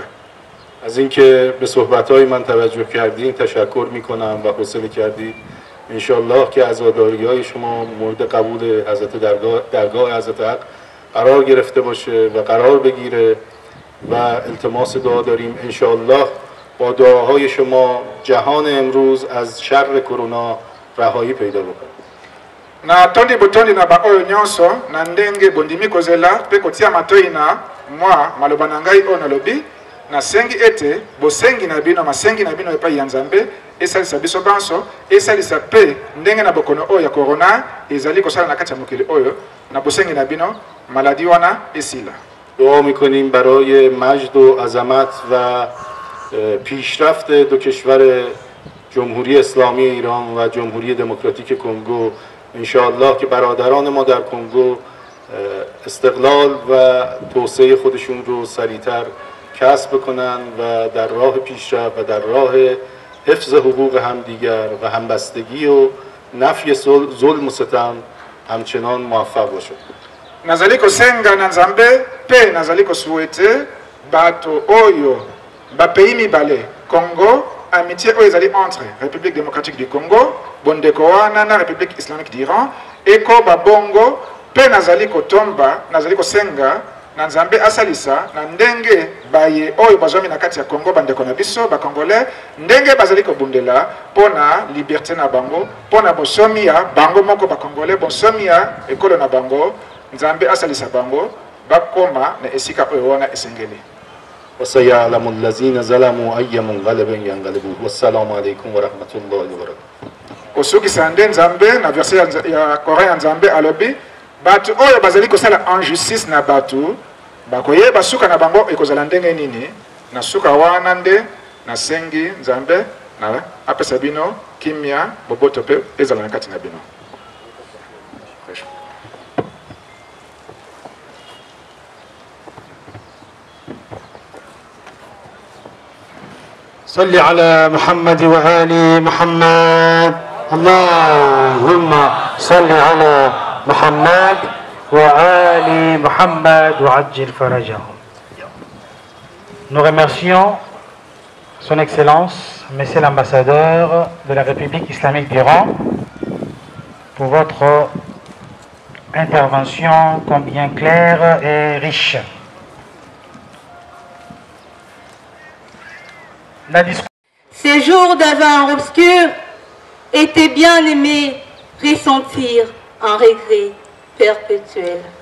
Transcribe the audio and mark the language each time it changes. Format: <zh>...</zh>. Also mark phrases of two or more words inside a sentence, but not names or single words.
<fa>از اینکه به صحبت‌های من توجه کردین تشکر میکنم و حوصله کردید. انشالله که عزاداری‌های شما مورد قبول حضرت درگاه حضرت حق قرار گرفته باشه و قرار بگیره و التماس دعا داریم انشالله با دعاهای شما جهان امروز از شر کرونا رهایی پیدا بکنه.</fa> <ln>na tondi botondi na ba oyo nyonso na ndenge bondimi kozela pe kotia matoi na mwa maloba na ngai oyo nalobi na sengi ete bosengi na bino masengi na bino epai ya Nzambe esalisa biso banso esalisa pe ndenge na bokono oyo ya corona ezali kosala na kati ya mokili oyo na bosengi na bino maladi wana esila.</ln> <fa>دعا میکنیم برای مجد و عظمت و پیشرفت دو کشور جمهوری اسلامی ایران و جمهوری دموکراتیک کنگو. انشاءالله که برادران ما در کنگو استقلال و توسعه خودشون رو سریعتر کسب بکنن و در راه پیشرفت و در راه حفظ حقوق همدیگر و همبستگی و نفی ظلم و ستم همچنان موفق باشد.</fa> <ln>Nazali kosenga na Nzambe pe nazali kosouhaite bato oyo ba pays mibale Congo amitié oyo ezali entre République démocratique du Congo bondeko wana na République islamique d'Iran eko babongo pe nazali kotomba nazali kosenga na Nzambe asalisa na ndenge baye oyo bazomi na kati ya Congo bandeko na biso ba congolais ndenge bazali kobundela pona liberté na bango pona bosomi ya bango moko ba congolais bosomi ya ekolo na bango Nzambe asalisa bango bakoma na esika oyo wana esengeli.</ln> <ar>وسيعلم الذين ظلموا أي منقلب ينقلبون والسلام عليكم ورحمة الله وبركاته.</ar> <ln>Osoki sande Nzambe na verset ya Coran Nzambe alobi batu oyo bazali kosala injustice na batu bakoyeba suka na bango ekozala ndenge nini na suka wana nde na sengi Nzambe na apesa bino kimia boboto pe ezala na kati na bino.</ln> <ar>صل على محمد وآل محمد. اللهم صل على محمد وآل محمد وعجل فرجهم.</ar> <fr>Nous remercions Son Excellence, Monsieur l'ambassadeur de la République islamique d'Iran, pour votre intervention combien claire et riche. Ces jours d'avant obscur étaient bien aimés ressentir un regret perpétuel.</fr>